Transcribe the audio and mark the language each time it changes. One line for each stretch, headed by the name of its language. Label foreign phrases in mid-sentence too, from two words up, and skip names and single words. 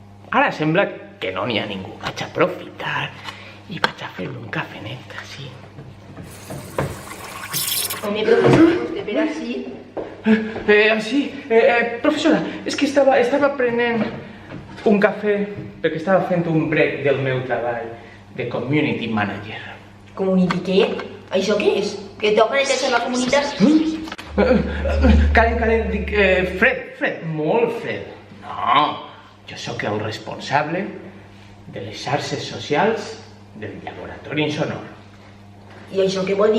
Catalan: Ara sembla que no n'hi ha ningú. Vaig a aprofitar i vaig a fer-me un cafenet, així. Home, professor, vostè per així... Professora, és que estava prenent un cafè perquè estava fent un break del meu treball de
English: community manager.
Catalan: Community què? Això què és? Que toca netejar la comunitat? Calent, dic, fred, molt fred. No, jo sóc el responsable de les xarxes socials del laboratori Insonor. I això què vol dir?